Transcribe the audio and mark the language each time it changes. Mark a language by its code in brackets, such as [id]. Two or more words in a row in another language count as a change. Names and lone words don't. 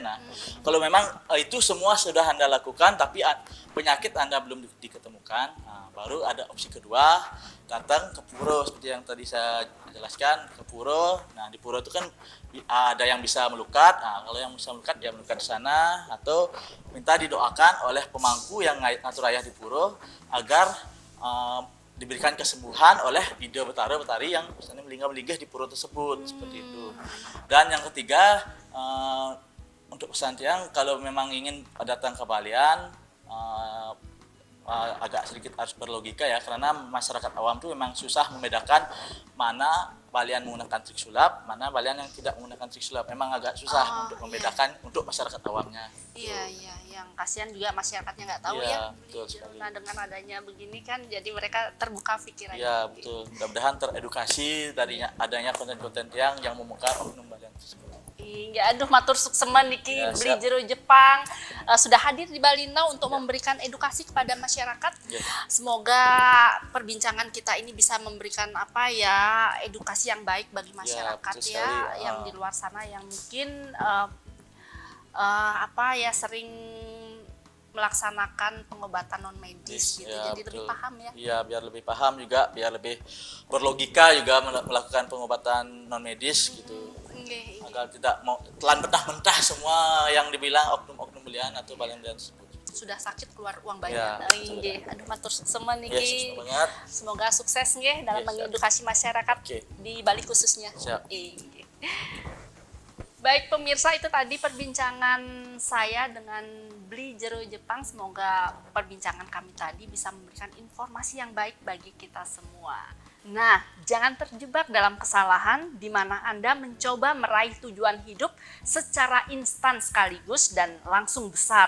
[id] Nah, kalau memang itu semua sudah Anda lakukan, tapi penyakit Anda belum diketemukan, nah, baru ada opsi kedua, datang ke Puro seperti yang tadi saya jelaskan, ke Puro. Nah, di Puro itu kan ada yang bisa melukat. Nah, kalau yang bisa melukat dia melukat di sana, atau minta didoakan oleh pemangku yang ngatur ayah di Puro agar diberikan kesembuhan oleh ide betara-betari yang misalnya melinggah-melinggah di pura tersebut seperti itu. Dan yang ketiga, untuk pesan tiang kalau memang ingin datang ke Balian, agak sedikit harus berlogika ya, karena masyarakat awam tuh memang susah membedakan mana Balian menggunakan trik sulap, mana Balian yang tidak menggunakan trik sulap. Memang agak susah untuk membedakan untuk masyarakat awamnya. Iya, iya, yang kasihan juga masyarakatnya nggak tahu Iya, ya. betul sekali. Nah, dengan adanya begini kan jadi mereka terbuka pikirannya. Iya, betul. Mudah-mudahan teredukasi dari adanya konten-konten yang membuka oknum Balian tersebut. Iya, [ban] aduh matur sukseman niki [id] Ya, Beli siap. Jero Jepang sudah hadir di Balinau untuk memberikan edukasi kepada masyarakat. Ya. Semoga perbincangan kita ini bisa memberikan apa ya edukasi yang baik bagi masyarakat betul ya, sekali. yang di luar sana yang mungkin apa ya sering melaksanakan pengobatan non medis gitu, Ya, jadi lebih betul. paham ya. Iya, biar lebih paham juga, biar lebih berlogika juga melakukan pengobatan non medis gitu. Nggih, Agar tidak mau telan mentah-mentah semua yang dibilang oknum-oknum Balian atau Balian tersebut. sudah sakit keluar uang banyak. Ya, [ban] Nggih, aduh matur sukseman Ya, niki. [id] sukses banget. Semoga sukses nggih dalam Yes, siap. mengedukasi masyarakat Oke. di Bali khususnya. Siap. Nggih. Baik pemirsa, itu tadi perbincangan saya dengan Beli Jero Jepang. Semoga perbincangan kami tadi bisa memberikan informasi yang baik bagi kita semua. Nah, jangan terjebak dalam kesalahan di mana Anda mencoba meraih tujuan hidup secara instan sekaligus dan langsung besar.